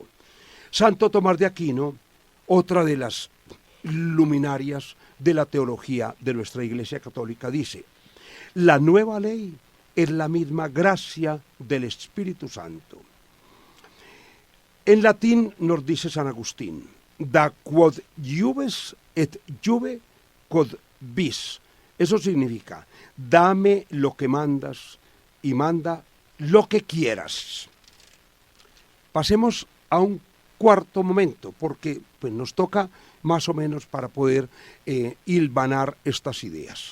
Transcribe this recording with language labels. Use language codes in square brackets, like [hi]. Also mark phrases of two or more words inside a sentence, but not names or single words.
[es] Santo Tomás de Aquino, otra de las luminarias de la teología de nuestra Iglesia Católica, dice, la nueva ley es la misma gracia del Espíritu Santo. En latín nos dice San Agustín, [la] da quod iuves et iuve quod vis. [es] Eso significa, dame lo que mandas y manda lo que quieras. Pasemos a un cuarto momento, porque pues, nos toca más o menos para poder hilvanar estas ideas.